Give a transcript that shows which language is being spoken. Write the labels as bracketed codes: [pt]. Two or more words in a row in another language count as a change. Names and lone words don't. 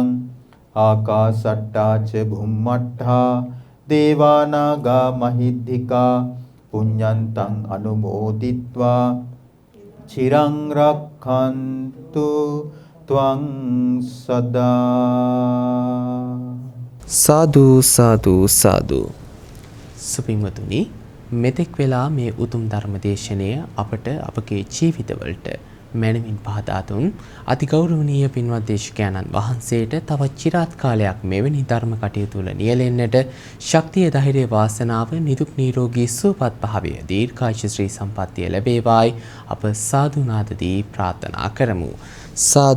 [pi] ආකාසට්ටා ච බුම්මට්ඨා දේවානාගා මහිද්దికා පුඤ්ඤන්තං අනුමෝදිත්වා චිරං රක්ඛන්තු ත්වං සදා. [si] සාදු සාදු සාදු. සුපින්වතුනි, මෙතෙක් වෙලා මේ උතුම් ධර්මදේශනය අපට අපගේ ජීවිතවලට මැනවින් පහදා දුන් අතිගෞරවනීය පින්වත් දේශකයන්න් වහන්සේට තවත් চিරාත් කාලයක් මෙවැනි ධර්ම කටයුතු වල නියැලෙන්නට ශක්තිය, ධෛර්යය, වාසනාව, නිදුක් නිරෝගී සුවපත් භාවය, දීර්ඝායුෂ ශ්‍රී සම්පන්නිය ලැබේවායි අප සාදු නාදදී ප්‍රාර්ථනා කරමු.